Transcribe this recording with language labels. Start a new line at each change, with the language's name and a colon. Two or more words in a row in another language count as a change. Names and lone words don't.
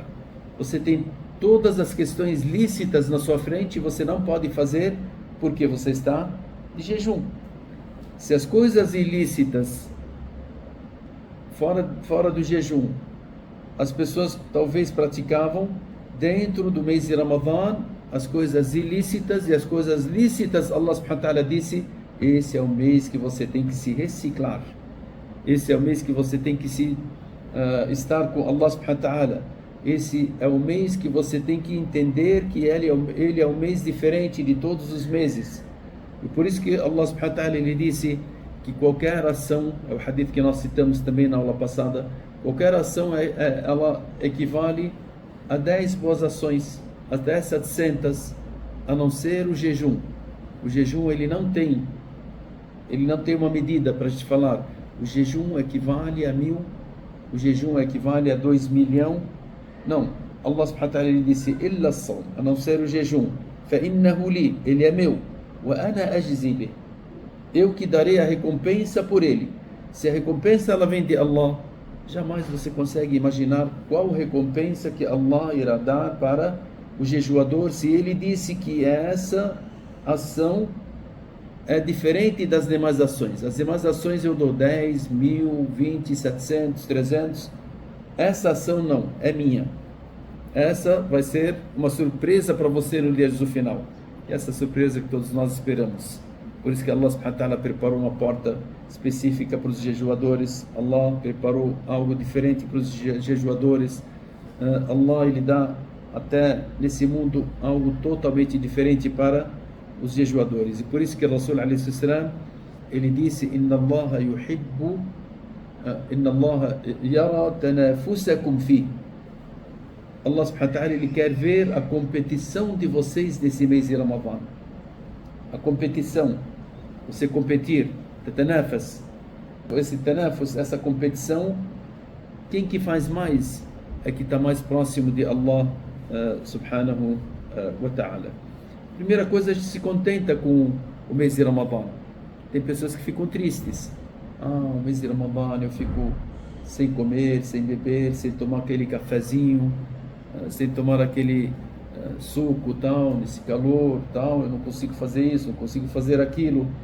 Portuguese: Você tem todas as questões lícitas na sua frente, você não pode fazer porque você está de jejum. Se as coisas ilícitas fora do jejum, as pessoas talvez praticavam dentro do mês de Ramadã, as coisas ilícitas e as coisas lícitas,
Arabic: الله سبحانه وتعالى
Portuguese: disse, esse é o mês que você tem que se reciclar, esse é o mês que você tem que estar com
Arabic: الله سبحانه وتعالى,
Portuguese: esse é o mês que você tem que entender que ele é um mês diferente de todos os meses. E por isso que
Arabic: الله سبحانه وتعالى,
Portuguese: ele disse que qualquer ação, é o hadith que nós citamos também na aula passada, qualquer ação ela equivale a 10 boas ações, até 700, a não ser o jejum. O jejum ele não tem uma medida para te falar. O jejum equivale a 1000, o jejum equivale a 2 milhões. Não,
Arabic: الله سبحانه وتعالى,
Portuguese: ele disse,
Arabic: إلا الصوم,
Portuguese: a não ser o jejum,
Arabic: فَإِنَّهُ لِي,
Portuguese: ele é meu,
Arabic: وَأَنَا أَجْزِي بِهِ,
Portuguese: eu que darei a recompensa por ele. Se a recompensa ela vem de Allah, jamais você consegue imaginar qual recompensa que Allah irá dar para o jejuador, se ele disse que essa ação é diferente das demais ações. As demais ações eu dou 10, 1000, 20, 700, 300. Essa ação não, é minha. Essa vai ser uma surpresa para você no dia do final. E essa surpresa que todos nós esperamos. Por isso que
Arabic: الله سبحانه وتعالى
Portuguese: preparou uma porta específica para os jejuadores. Allah preparou algo diferente para os jejuadores. Allah, ele dá até nesse mundo algo totalmente diferente para os jejuadores. E por isso que o Rasul
Arabic: عليه السلام,
Portuguese: ele disse,
Arabic: إن الله يحب، إن الله يرى تنافسكم في. الله سبحانه وتعالى,
Portuguese: ele quer ver a competição de vocês nesse mês de Ramadã. A competição, você competir, tatanafas, esse tanafus, essa competição, quem que faz mais é que está mais próximo de
Arabic: الله سبحانه وتعالى.
Portuguese: Primeira coisa, a gente se contenta com o mês de Ramadã. Tem pessoas que ficam tristes. O mês de Ramadã eu fico sem comer, sem beber, sem tomar aquele cafezinho, sem tomar aquele suco, tal, nesse calor, tal, eu não consigo fazer isso, não consigo fazer aquilo.